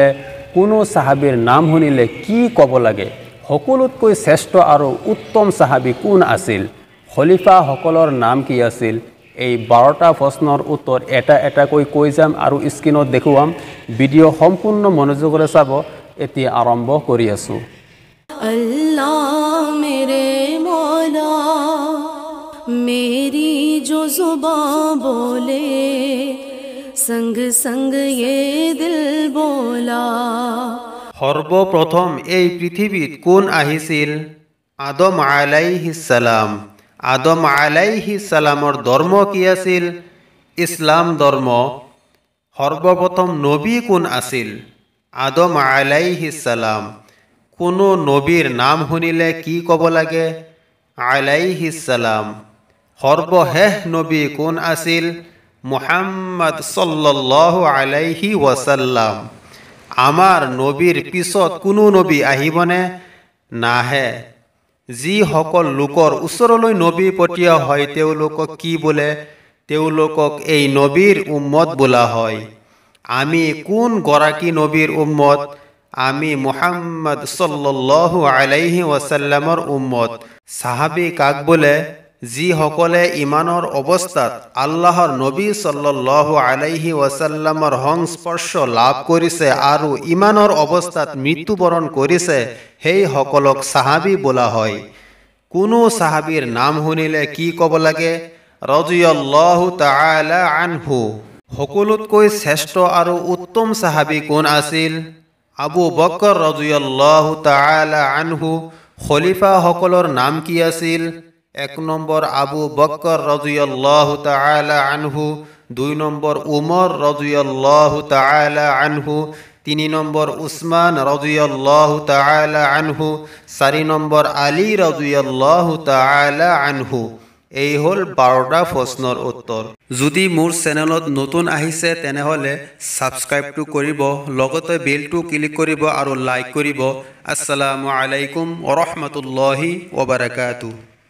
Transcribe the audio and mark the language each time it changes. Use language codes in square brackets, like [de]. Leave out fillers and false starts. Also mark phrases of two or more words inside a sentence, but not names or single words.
[as] কোনো সাহাবীৰ নাম শুনিলে কি ক'ব লাগে? সকলোতকৈ শ্ৰেষ্ঠ আৰু উত্তম সাহাবী কোন আছিল? খলিফাসকলৰ নাম কি আছিল? এই 12টা প্ৰশ্নৰ উত্তৰ এটাকৈ কৈ যাম আৰু স্ক্ৰীনত দেখুৱাম। ভিডিঅ' সম্পূৰ্ণ মনোযোগেৰে চাব। এতিয়া আৰম্ভ কৰি আছোঁ। [hi] अल्लाह मेरे मौला मेरी जो जुबां बोले संग संग ये दिल बोला। [as] সৰ্বপ্ৰথম এই পৃথিৱীত কোন আহিছিল? আদম [ar] عليه السلام. [as] আদম [ar] عليه السلام [as] ধৰ্ম কি আছিল? ইছলাম ধৰ্ম। সৰ্বপ্ৰথম নবী কোন আছিল? আদম [ar] عليه السلام. [as] কোনো নবীৰ নাম শুনিলে কি ক'ব লাগে? [ar] عليه السلام. [as] সৰ্বশেষ নবী কোন আছিল? [ar] محمد صلى الله عليه وسلم. [as] আমাৰ নবীৰ পিছত কোনো নবী আহিবনে? নাহে। যিসকল লোকৰ ওচৰলৈ নবী পঠিওৱা হয় তেওঁলোকক কি বোলে? তেওঁলোকক এই নবীৰ উম্মত বোলা হয়। আমি কোন গৰাকী নবীৰ উম্মত? আমি মুহাম্মদ [ar] صلى الله عليه وسلم [as] উম্মত। সাহাবী কাক বোলে? যিসকলে ইমানৰ অৱস্থাত আল্লাহৰ নবী [ar] صلى الله عليه وسلم [as] সংস্পৰ্শ লাভ কৰিছে আৰু ইমানৰ অৱস্থাত মৃত্যুবৰণ কৰিছে সেই সকলক সাহাবী বোলা হয়। কোনো সাহাবীৰ নাম শুনিলে কি ক'ব লাগে? [ar] رضي الله تعالى عنه. [as] সকলোতকৈ শ্ৰেষ্ঠ আৰু উত্তম সাহাবী কোন আছিল? [ar] أبو بكر رضي الله تعالى عنه. [as] খলিফাসকলৰ নাম কি আছিল? 1 নম্বৰ আবু বকৰ [ar] رضي الله تعالى عنه, [as] 2 নম্বৰ উমৰ [ar] رضي الله تعالى عنه, [as] 3 নম্বৰ উসমান [ar] رضي الله تعالى عنه, [as] 4 নম্বৰ আলী [ar] رضي الله تعالى عنه. [as] এই হল 12টা প্ৰশ্নৰ উত্তৰ। যদি মোৰ চেনেলত নতুন আহিছে তেনেহলে সাবস্ক্ৰাইবটো কৰিব, লগতে বেলটো ক্লিক কৰিব আৰু লাইক কৰিব। [ar] السلام عليكم ورحمة الله وبركاته.